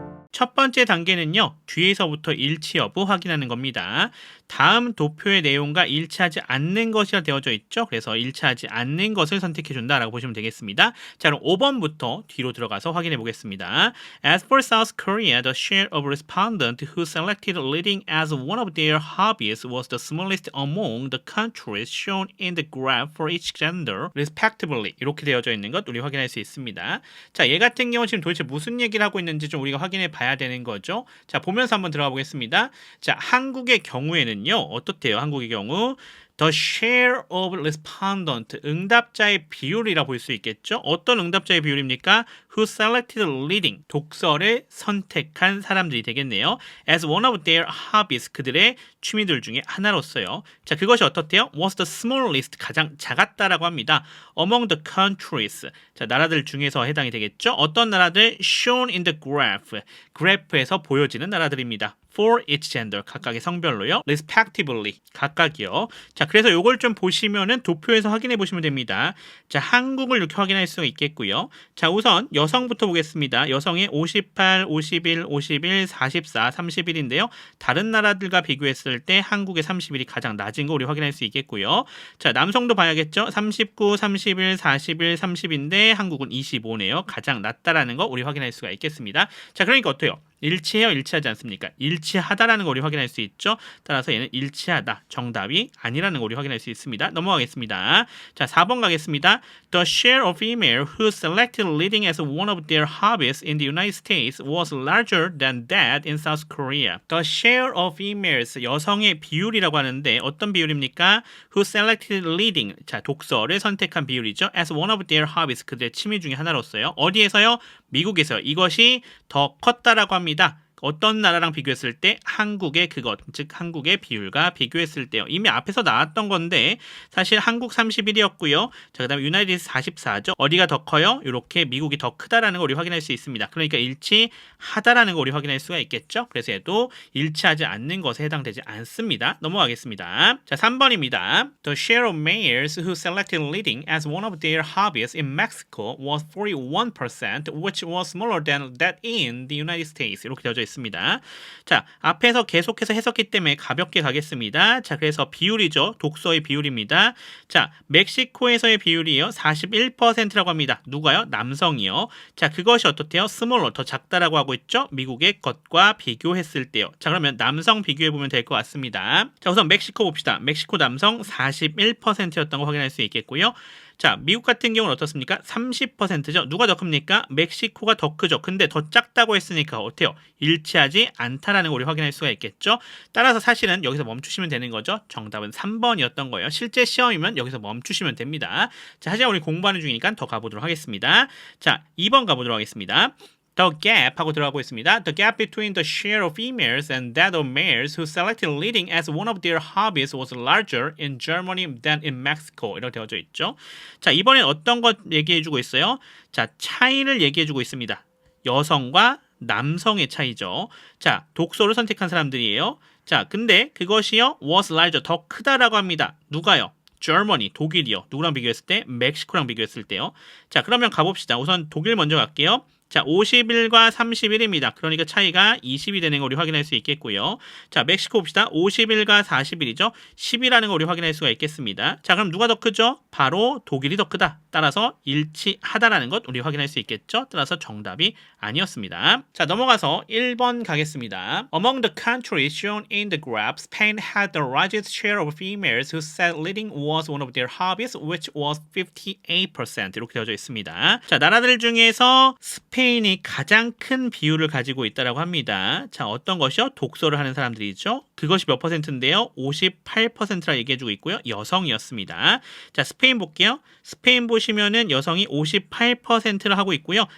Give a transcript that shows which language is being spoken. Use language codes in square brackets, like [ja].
[ko] 첫 번째 단계는요. 뒤에서부터 일치 여부 확인하는 겁니다. 다음 도표의 내용과 일치하지 않는 것이라 되어져 있죠. 그래서 일치하지 않는 것을 선택해 준다라고 보시면 되겠습니다. 자, 그럼 5번부터 뒤로 들어가서 확인해 보겠습니다. [en] As for South Korea, the share of respondents who selected reading as one of their hobbies was the smallest among the countries shown in the graph for each gender, respectively. [ko] 이렇게 되어져 있는 것 우리 확인할 수 있습니다. 자, 얘 같은 경우 지금 도대체 무슨 얘기를 하고 있는지 좀 우리가 확인해 봐야 되는 거죠. 자, 보면서 한번 들어가 보겠습니다. 자, 한국의 경우에는요. 어떻대요? 한국의 경우 The share of respondent, 응답자의 비율이라 볼 수 있겠죠? 어떤 응답자의 비율입니까? Who selected reading, 독서를 선택한 사람들이 되겠네요. As one of their hobbies, 그들의 취미들 중에 하나로서요. 자, 그것이 어떻대요? Was the smallest, 가장 작았다라고 합니다. Among the countries, 자, 나라들 중에서 해당이 되겠죠? 어떤 나라들? Shown in the graph, 그래프에서 보여지는 나라들입니다. For each gender, 각각의 성별로요. Respectively, 각각이요. 자, 그래서 요걸 좀 보시면은 도표에서 확인해 보시면 됩니다. 자, 한국을 이렇게 확인할 수가 있겠고요. 자, 우선 여성부터 보겠습니다. 여성의 58, 51, 51, 44, 31인데요. 다른 나라들과 비교했을 때 한국의 31이 가장 낮은 거 우리 확인할 수 있겠고요. 자, 남성도 봐야겠죠. 39, 31, 41, 30인데 한국은 25네요. 가장 낮다라는 거 우리 확인할 수가 있겠습니다. 자, 그러니까 어때요? 일치해요? 일치하지 않습니까? 일치하다라는 거 우리 확인할 수 있죠. 따라서 얘는 일치하다. 정답이 아니라는 거 우리 확인할 수 있습니다. 넘어가겠습니다. 자, 4번 가겠습니다. [en] The share of female who selected reading as one of their hobbies in the United States was larger than that in South Korea. [ko] The share of females, 여성의 비율이라고 하는데 어떤 비율입니까? Who selected reading, 자, 독서를 선택한 비율이죠. As one of their hobbies, 그들의 취미 중에 하나로서요. 어디에서요? 미국에서요. 이것이 더 컸다라고 합니다. 어떤 나라랑 비교했을 때 한국의 그것, 즉 한국의 비율과 비교했을 때요. 이미 앞에서 나왔던 건데 사실 한국 31이었고요. 자, 그다음에 유나이티드 44죠. 어디가 더 커요? 이렇게 미국이 더 크다라는 걸 우리 확인할 수 있습니다. 그러니까 일치하다라는 걸 우리 확인할 수가 있겠죠. 그래서 얘도 일치하지 않는 것에 해당되지 않습니다. 넘어가겠습니다. 자, 3번입니다. [en] The share of males who selected reading as one of their hobbies in Mexico was 41%, which was smaller than that in the United States. [ko] 이렇게 되어져 있습니다. 자, 앞에서 계속해서 해석기 때문에 가볍게 가겠습니다. 자, 그래서 비율이죠. 독서의 비율입니다. 자, 멕시코에서의 비율이요. 41%라고 합니다. 누가요? 남성이요. 자, 그것이 어떻대요? smaller, 더 작다라고 하고 있죠. 미국의 것과 비교했을 때요. 자, 그러면 남성 비교해보면 될 것 같습니다. 자, 우선 멕시코 봅시다. 멕시코 남성 41%였던 거 확인할 수 있겠고요. 자, 미국 같은 경우는 어떻습니까? 30%죠. 누가 더 큽니까? 멕시코가 더 크죠. 근데 더 작다고 했으니까 어때요? 일치하지 않다라는 걸 우리 확인할 수가 있겠죠. 따라서 사실은 여기서 멈추시면 되는 거죠. 정답은 3번이었던 거예요. 실제 시험이면 여기서 멈추시면 됩니다. 자, 하지만 우리 공부하는 중이니까 더 가보도록 하겠습니다. 자, 2번 가보도록 하겠습니다. The gap 하고 들어가고 있습니다. [en] The gap between the share of females and that of males who selected reading as one of their hobbies was larger in Germany than in Mexico. [ko] 이렇게 되어져 있죠. 자, 이번엔 어떤 것 얘기해주고 있어요? 자, 차이를 얘기해주고 있습니다. 여성과 남성의 차이죠. 자, 독서를 선택한 사람들이에요. 자, 근데 그것이요, was larger, 더 크다라고 합니다. 누가요? Germany, 독일이요. 누구랑 비교했을 때? 멕시코랑 비교했을 때요. 자, 그러면 가봅시다. 우선 독일 먼저 갈게요. 자, 50일과 31일입니다. 그러니까 차이가 20이 되는 거 우리 확인할 수 있겠고요. 자, 멕시코 봅시다. 50일과 40일이죠. 10이라는 거 우리 확인할 수가 있겠습니다. 자, 그럼 누가 더 크죠? 바로 독일이 더 크다. 따라서 일치하다라는 것 우리 확인할 수 있겠죠. 따라서 정답이 아니었습니다. 자, 넘어가서 1번 가겠습니다. [en] Among the countries shown in the graph, Spain had the largest share of females who said reading was one of their hobbies, which was 58%. [ko] 이렇게 되어져 있습니다. 자, 나라들 중에서 스페인이 가장 큰 비율을 가지고 있다고 합니다. 자, 어떤 것이요? 독서를 하는 사람들이죠. 그것이 몇 퍼센트인데요? 58%라 얘기해주고 있고요. 여성이었습니다. 자, 스페인 볼게요. 스페인 보시면은 여성이 58%를 하고 있고요.